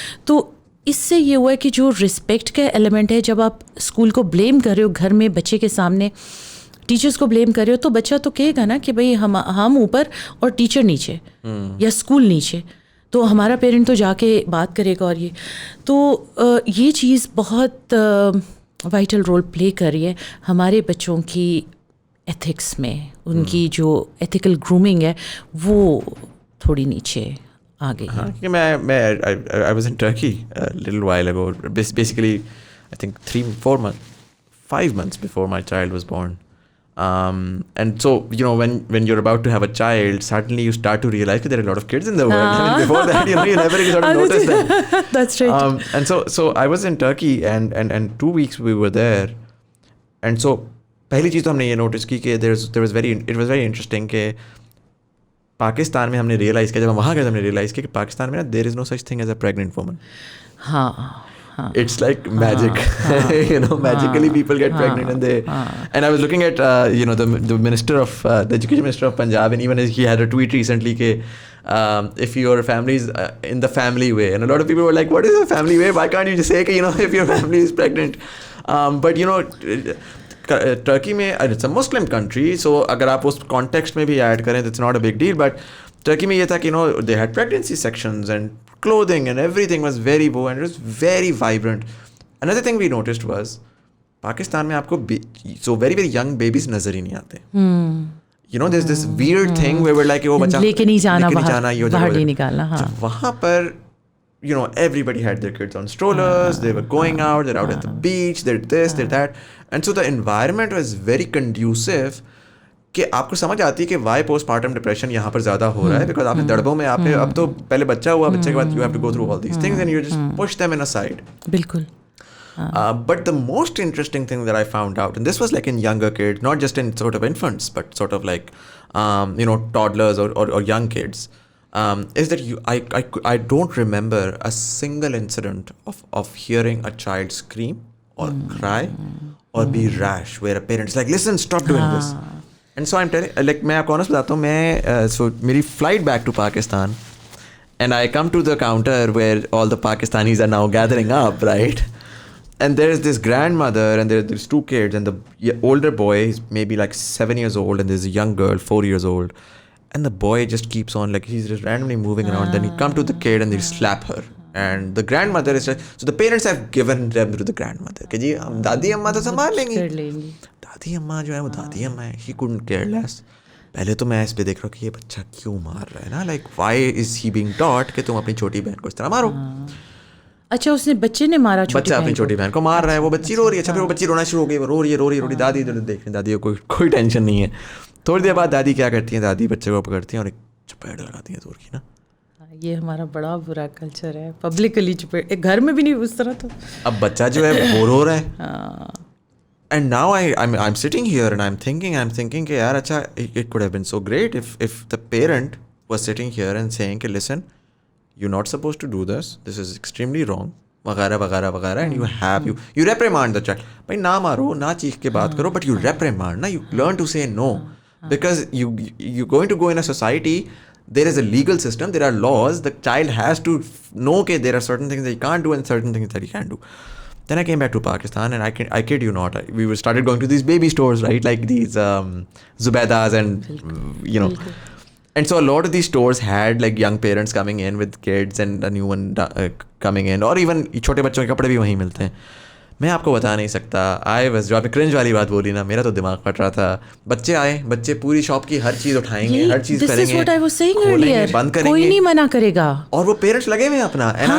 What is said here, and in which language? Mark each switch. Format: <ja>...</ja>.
<ur>تو اس سے یہ ہوا ہے کہ جو رسپیکٹ کا ایلیمنٹ ہے, جب آپ اسکول کو بلیم کر رہے ہو گھر میں بچے کے سامنے, ٹیچرس کو بلیم کر رہے ہو, تو بچہ تو کہے گا نا کہ بھائی ہم اوپر اور ٹیچر نیچے یا اسکول نیچے, تو ہمارا پیرنٹ تو جا کے بات کرے گا. اور یہ تو یہ چیز بہت وائٹل رول پلے کر رہی ہے ہمارے بچوں کی ایتھکس میں. ان کی جو ایتھیکل گرومنگ ہے وہ تھوڑی نیچے آ گئی. ہاں, کیونکہ میں</ur> <en>I was in Turkey a little while ago, basically I think 4 5 months before my child was born. And so, you know, when you're about to have a child, suddenly you start to realize that there are a lot of kids in the world. I mean, before that, you know, you never really sort of notice them. That's right. And so I was in Turkey, and 2 weeks we were there. And so</en> <ur>پہلی چیز تو ہم نے یہ notice کی کہ</ur> <en>it was very interesting</en> <ur>کہ پاکستان میں ہم نے ریئلائز کیا، جب ہم وہاں گئے ہم نے ریئلائز کیا کہ پاکستان میں نا</ur> <en>there is no such thing as a pregnant woman.</en> <ur>ہاں</ur> <en>It's like magic. You know, magically people get pregnant and I was looking at you know, the minister of the education minister of Punjab, and even he had a tweet recently ke if your family is in the family way, and a lot of people were like, what is the family way? Why can't you just say کہ you know, if your family is pregnant? But you know,</en> <ur>Turkey میں</ur> <en>it's a Muslim country, so</en> <ur>اگر آپ اس context میں بھی add کریں تو</ur> <en>It's not a big deal. But</en> <ur>tricky میں یہ تھا کہ</ur> <en>No they had pregnancy sections and clothing and everything was very وہ and it was very vibrant. another thing we noticed was</en> <ur>Pakistan میں آپ کو</ur> <en>so very very young babies</en> <ur>نظر ہی نہیں آتے.</ur> <en>You know, there's this weird thing where we're like</en> <ur>وہ بچہ لے کے نہیں جانا باہر نہیں نکالنا. وہاں پر</ur> <en>you know, everybody had their kids on strollers, they were going out, they're out at the beach, they're this, they're that. And so the environment was very conducive</en> <ur>کہ آپ کو سمجھ آتی ہے کہ وائی پوسٹ پارٹم ڈپریشن یہاں پر زیادہ ہو رہا ہے، بیکاز آپ نے دڑبوں میں آپ نے اب تو پہلے بچہ ہوا، بچے کے بعد</ur> <en>you have to go through all these things and you just push them in a side.</en> <ur>بالکل.</ur> <en>But the most interesting thing that I found out, and this was like in younger kids, not just in sort of infants, but sort of like you know, toddlers or young kids, is that I don't remember a single incident of hearing a child scream or cry or be rash where a parent's like, listen, stop doing this. And so I'm telling, like,</en> <ur>میں آپ کو</ur> <en>honest</en> <ur>بتاتا ہوں، میں</ur> <en>so میری flight back to Pakistan and I come to the counter where all the Pakistanis are now gathering up, right? And there's this grandmother and there's 2 kids, and the older boy is maybe like 7 years old, and there's a young girl 4 years old, and the boy just keeps on, like, he's just randomly moving around. Then he come to the kid and they slap her, and the grandmother is like, so the parents have given them to the grandmother</en> <ur>کہ جی ہم دادی اماں تو سنبھال لیں گی. دادی اماں جو ہے وہ دادی اماں ہے.</ur> <en>he couldn't care less.</en> <ur>پہلے تو میں اس پہ دیکھ رہا ہوں کہ یہ بچہ کیوں مار رہا ہے نا،</ur> <en>like why is he being taught</en> <ur>کہ تم اپنی چھوٹی بہن کو اس طرح مارو. اچھا اس نے بچے نے مارا، بچہ اپنی چھوٹی بہن کو مار رہا ہے، وہ بچی رو رہی ہے. اچھا پھر وہ بچی رونا شروع ہو گئی، رو رہی ہے دادی دیکھ رہی، دادی کو کوئی ٹینشن نہیں ہے. تھوڑی دیر بعد دادی کیا کرتی ہیں، دادی بچے کو پکڑتی ہیں اور ایک چپیڑ لگاتی ہیں دور کی نا. یہ ہمارا بڑا برا کلچر ہے، پبلکلی چپیڑ، گھر میں بھی نہیں اس طرح. تو اب بچہ جو ہے وہ رو رہا ہے.</ur> <en>And now I'm sitting here and I'm thinking کہ</en> <ur>یار اچھا</ur> <en>it could have been so great if the parent was sitting here and saying کہ listen, you're not supposed to do this is extremely wrong</en> <ur>وغیرہ وغیرہ وغیرہ,</ur> <en>and you reprimand the child.</en> <ur>بھائی نہ مارو، نہ چیخ کے بات کرو,</ur> <en>but you reprimand, نا, you learn to say no, because you're going to go in a society, there is a legal system, there are laws, the child has to know that there are certain things that he can't do and certain things that he can do. Then I came back to Pakistan, and I kid you not, we started going to these baby stores, right, like these Zubaidas and you know, and so a lot of these stores had like young parents coming in with kids and a new one coming in, or even</en> <ur>چھوٹے بچوں کے کپڑے بھی وہیں ملتے ہیں. میں آپ کو بتا نہیں سکتا, جو آپ نے کرنج والی بات بولی نا, میرا تو دماغ پھٹ رہا تھا. بچے آئے, بچے پوری شاپ کی ہر چیز اٹھائیں گے, ہر چیز کریں گے, کھولیں گے, بند کریں گے, کوئی نہیں منع کرے گا, اور وہ پیرنٹس لگے ہوئے ہیں اپنا.</ur>